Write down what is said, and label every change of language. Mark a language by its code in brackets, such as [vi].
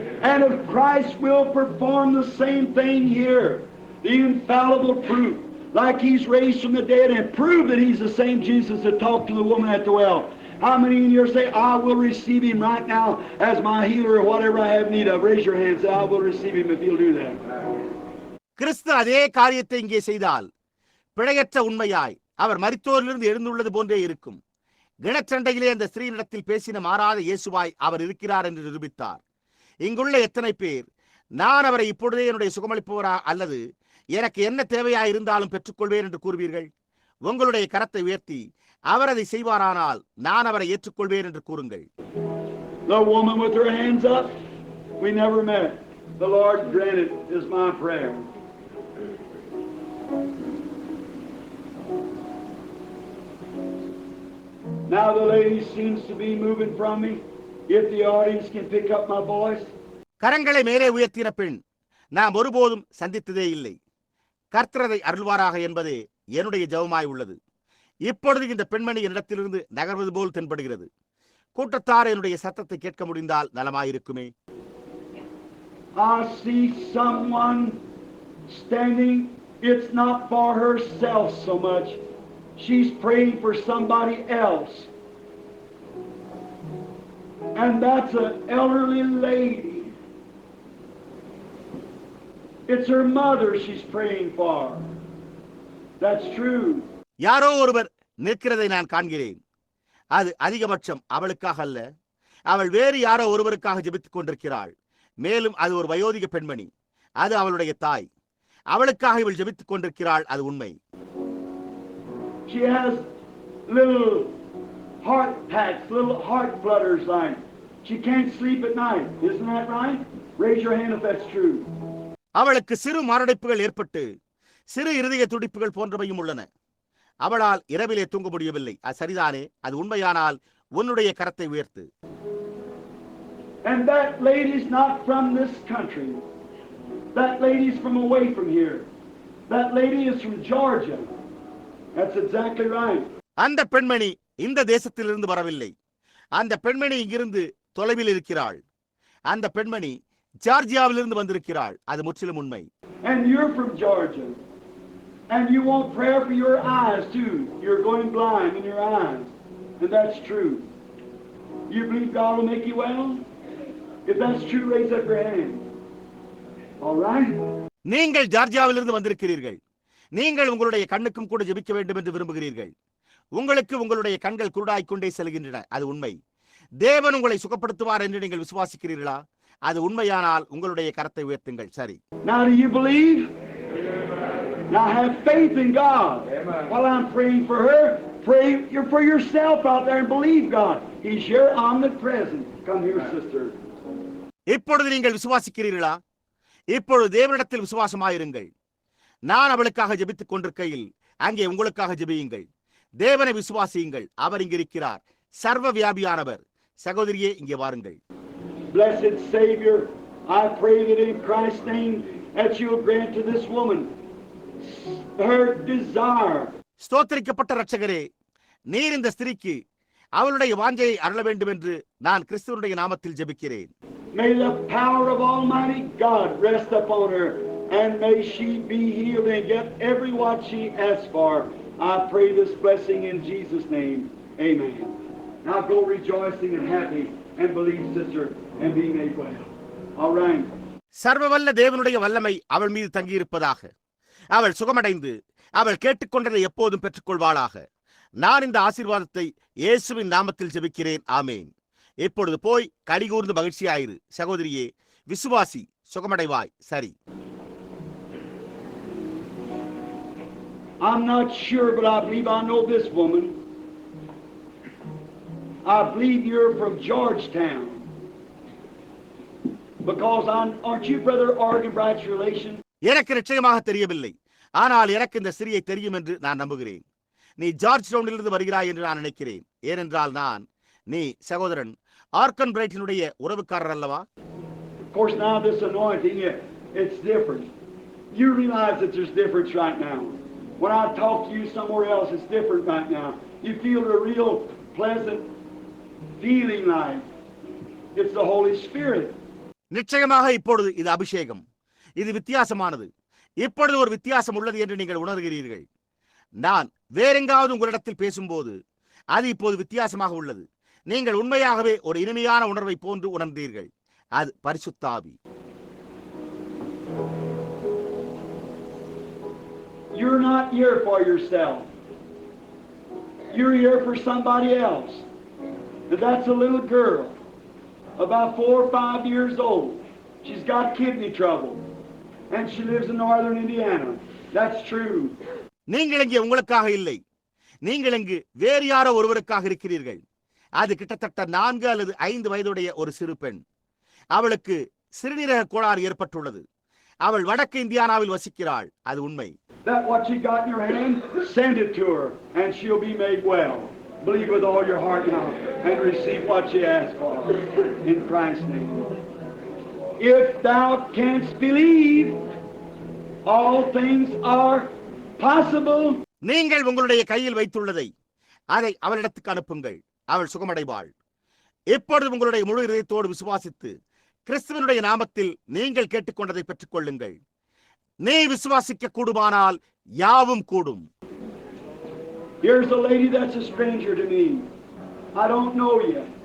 [en] And if Christ will perform the same thing here, the infallible proof, like He's raised from the dead and prove that He's the same Jesus that talked to the woman at the well. How many in here say, I will receive Him right now as my healer or whatever I have need of? Raise your hands, say, I will receive Him if He'll do that. [ta] கிறிஸ்து அதே காரியத்தை இங்கே செய்தால் பிழையற்ற உண்மையாய் அவர் மரித்தோரிலிருந்து எழுந்துள்ளது போன்றே இருக்கும். கிணற்றண்டையிலே அந்த ஸ்திரீனிடத்தில் பேசின மாறாத இயேசுவாய் அவர் இருக்கிறார் என்று நிரூபித்தார். இங்குள்ள எத்தனை பேர் நான் அவரை இப்பொழுதே என்னுடைய சுகமளிப்பவரா அல்லது எனக்கு என்ன தேவையா இருந்தாலும் பெற்றுக்கொள்வேன் என்று கூறுவீர்கள்? உங்களுடைய கரத்தை உயர்த்தி அவர் அதை செய்வாரானால் நான் அவரை ஏற்றுக்கொள்வேன் என்று கூறுங்கள். [en] The woman with her hands up, we never met. The Lord granted is my prayer. Now the lady seems to be moving from me. If the audience can pick up my voice. [ta] கரங்களை மேலே உயர்த்தின பெண் நாம் ஒருபோதும் சந்தித்ததே இல்லை. கர்த்தரதை அருள்வாராக என்பதே என்னுடைய ஜெபமாய் உள்ளது. இப்பொழுது இந்த பெண்மணி என்னிடத்திலிருந்து நகர்வது போல் தென்படுகிறது. கூட்டத்தார் என்னுடைய சத்தத்தை கேட்க முடிந்தால் நலமாயிருக்குமே. [en] I see someone standing. It's not for herself so much. She's praying for somebody else. And that's an elderly lady. It's her mother she's praying for. That's true. [ta] யாரோ ஒருவர் நிற்கிறதை நான் காண்கிறேன். அது அதிகபட்சம் அவளுக்காக அல்ல, அவள் வேறு யாரோ ஒருவருக்காக ஜெபித்துக் கொண்டிருக்கிறாள். மேலும் அது ஒரு வயோதிக பெண்மணி, அது அவளுடைய தாய். அவளுக்காக இவள் ஜெபித்துக் கொண்டிருக்கிறாள். அது உண்மை. [en] She has little heart packs, little heart flutters like. She can't sleep at night. Isn't that right? Raise your hand if that's true. [ta] அவளுக்கு சிறு மாரடைப்புகள் ஏற்பட்டு சிறு இருதய துடிப்புகள் போன்றவையும் உள்ளன. அவளால் இரவிலே தூங்க முடியவில்லை. அது சரிதானே? அது உண்மையானால் உன்னுடைய கரத்தை உயர்த்து. [en] And that lady's not from this country. That lady's from away from here. That lady is from Georgia. That's exactly right. [ta] அந்த பெண்மணி இந்த தேசத்திலிருந்து வரவில்லை. அந்த பெண்மணி இங்கிருந்து தொலைவில் இருக்கிறாள். அந்த பெண்மணி ஜார்ஜியாவிலிருந்து வந்திருக்கிறாள். அது முற்றிலும் உண்மை. [en] And you're from Georgia. And you want prayer for your eyes too. You're going blind in your eyes. And that's true. You believe God will make you well? If that's true, raise up your hand. All right? [ta] நீங்கள் ஜார்ஜியாவிலிருந்து வந்திருக்கிறீர்கள். நீங்கள் உங்களுடைய கண்ணுக்கும் கூட ஜெபிக்க வேண்டும் என்று விரும்புகிறீர்கள். உங்களுக்கு உங்களுடைய கண்கள் குருடாய்க் கொண்டே செல்கின்றன. அது உண்மை. தேவன் உங்களை சுகப்படுத்துவார் என்று நீங்கள் விசுவாசிக்கிறீர்களா? அது உண்மையானால் உங்களுடைய கரத்தை உயர்த்துங்கள். சரி. [en] Now do you believe? Now have faith in God. While I'm praying for her, pray for yourself out there and believe God. He's here omnipresent. Come here, sister. [ta] இப்பொழுது நீங்கள் விசுவாசிக்கிறீர்களா? இப்பொழுது தேவனிடத்தில் விசுவாசமாயிருங்கள். நான் அவளுக்காக ஜெபித்துக் கொண்டிருக்கையில் அங்கே உங்களுக்காக ஜெபியுங்கள். தேவனை விசுவாசியுங்கள். அவர் இங்கிருக்கிறார். சர்வ வியாபியானவர். சகோதரியே, இங்கே வாருங்கள். [en] Blessed Savior, I pray that in Christ's name that you will grant to this woman her desire. [ta] ஸ்தோத்திரிக்கப்பட்ட இரட்சகரே, நீர் இந்த ஸ்திரீக்கு அவளுடைய வாஞ்சையை அருள வேண்டும் என்று நான் கிறிஸ்துவனுடைய நாமத்தில் ஜெபிக்கிறேன். [en] May the power of Almighty God rest upon her, and may she be healed and get every what she asks for. I pray this blessing in Jesus' name. Amen. Now go rejoicing and happy and believe, sister, and be made well. All right. [ta] சர்வவல்ல தேவனுடைய வல்லமை அவள் மீது தங்கியிருப்பதாக. அவள் சுகமடைந்து அவள் கேட்டுக்கொண்டதை எப்போதும் பெற்றுக்கொள்வாளாக. நான் இந்த ஆசீர்வாதத்தை இயேசுவின் நாமத்தில் ஜெபிக்கிறேன். ஆமேன். இப்பொழுது போய் கடிகூர்ந்து மகிழ்ச்சியாயிரு. சகோதரியே, விசுவாசி, சுகமடைவாய். சரி. [en] I'm not sure, but I believe I know this woman. I believe you're from Georgetown. Because aren't you Brother Arganbright's relation? [ta] எனக்கு நிச்சயமாக தெரியவில்லை, ஆனால் எனக்கு இந்த சிறியை தெரியும் என்று நான் நம்புகிறேன். நீ ஜார்ஜ் டவுனிலிருந்து வருகிறாய் என்று நான் நினைக்கிறேன். ஏனென்றால் நீ சகோதரன் ஆர்கன் பிரைட்டினுடைய உறவுக்காரர் அல்லவா? [en] Of course, now this anointing, it's different. You realize that there's difference right now. When I talk to you somewhere else, it's different right now. You feel a real pleasant feeling like it's the Holy Spirit. [ta] நிச்சயமாக இப்பொழுது இது அபிஷேகம். இது வித்தியாசமானது. இப்பொழுது ஒரு வித்தியாசம் உள்ளது என்று நீங்கள் உணர்கிறீர்கள். நான் வேறெங்காவது உங்களிடத்தில் பேசும்போது அது இப்போது வித்தியாசமாக உள்ளது. நீங்கள் உண்மையாகவே ஒரு இனிமையான உணர்வை போன்று உணர்ந்தீர்கள். அது பரிசுத்த ஆவி. [en] You're not here for yourself. You're here for somebody else. And that's a little girl, about 4 or 5 years old. She's got kidney trouble. And she lives in northern Indiana. That's true. [ta] நீங்கள் இங்கே உங்களுக்காக இல்லை. நீங்கள் இங்கு வேறு யாரோ ஒருவருக்காக இருக்கிறீர்கள். அது கிட்டத்தட்ட 4 அல்லது 5 வயதுடைய ஒரு சிறு பெண். அவளுக்கு சிறுநீரக கோளாறு ஏற்பட்டுள்ளது. அவள் வடக்கு இந்தியானாவில் வசிக்கிறாள். அது உண்மை. [en] That what you got in your hand, send it to her and she'll be made well. Believe with all your heart now and receive what you ask for in Christ's name. If thou canst believe, all things are possible. [ta] நீங்கள் உங்களுடைய கையில் வைத்துள்ளதை அதை அவளிடத்துக்கு அனுப்புங்கள். அவள் சுகமடைவாள். இப்பொழுது உங்களுடைய முழு இதயத்தோடு விசுவாசித்து கிறிஸ்துவனுடைய நாமத்தில் நீங்கள் கேட்டுக்கொண்டதை பெற்றுக் கொள்ளுங்கள். நீ விசுவாசிக்க கூடுமானால் யாவும் கூடும். [en] Here's a lady that's a stranger to me. I don't know you.